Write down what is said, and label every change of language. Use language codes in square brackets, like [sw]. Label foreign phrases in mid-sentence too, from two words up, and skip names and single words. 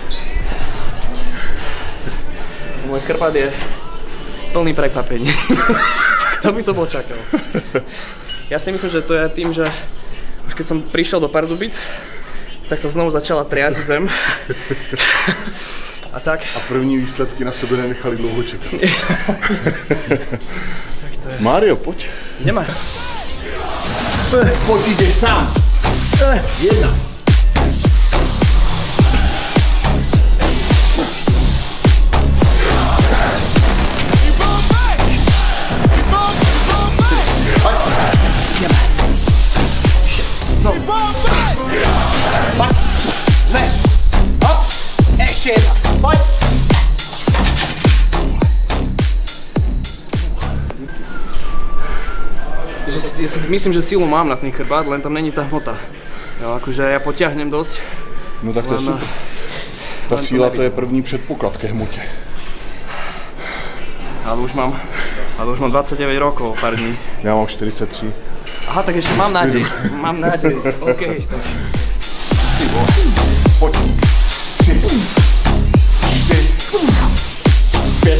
[sk] Môj chrbát je plný prekvapení. Kto by to bol čakal? Ja si myslím, že to je tým, že už keď som prišiel do Pardubic, tak sa znovu začala triasť zem. A tak. [cs] A první výsledky na sebe nenechali dlouho čekat. Mário, pojď. [sk] Ideme. [cs] Pojď, jdeš sám. Jedna. Znovu. Pojď. [sk] Dve. Hop. Ešte jedna. Pojď. Ja si myslím, že silu mám na ten chrbát, len tam není tá hmota. Jo, akože ja potiahnem dosť. [cs] No tak to je super. Ta síla to je první předpoklad ke hmotě. [sk] Ale už mám 29 rokov, pár dní. [cs] Já mám 43. [sk] Aha, tak ešte mám nádej. Mám nádej. OK. Tak. [cs] Pojď. 3, 4, 5.